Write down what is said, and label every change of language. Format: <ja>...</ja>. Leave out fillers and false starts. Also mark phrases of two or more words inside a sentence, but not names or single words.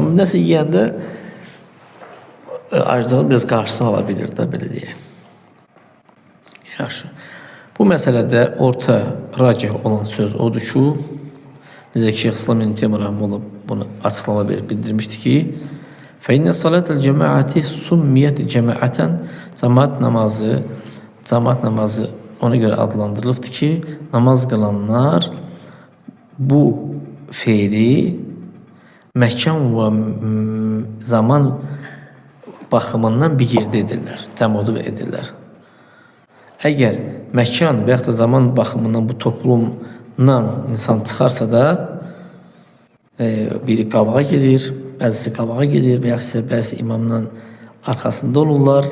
<az>Nəsə yeyəndə aclığın biraz qarşısını ala bilir də, belə deyək. Yaxşı. Bu məsələdə orta racih olan söz odur ki, necə ki, Şeyx İslam İbn Teymiyyə Rəhməhullah bunu açıqlama verib bildirmişdi ki,</az> <ar>فَاِنَّ صَلَاةَ الْجَمَاعَةِ سُمِّيَتْ</ar> <az>cəmaətən, cemaat namazı ona göre adlandırılıbdır ki, namaz kılanlar bu fiili məkan və zaman baxımından bir yerdə edirlər, cəmodu edirlər. Əgər məkan və yaxud da zaman baxımından bu toplumdan insan çıxarsa da biri qabağa gedir, bəzisi qabağa gedir və yaxud bəzi imamdan arxasında olurlar.</az>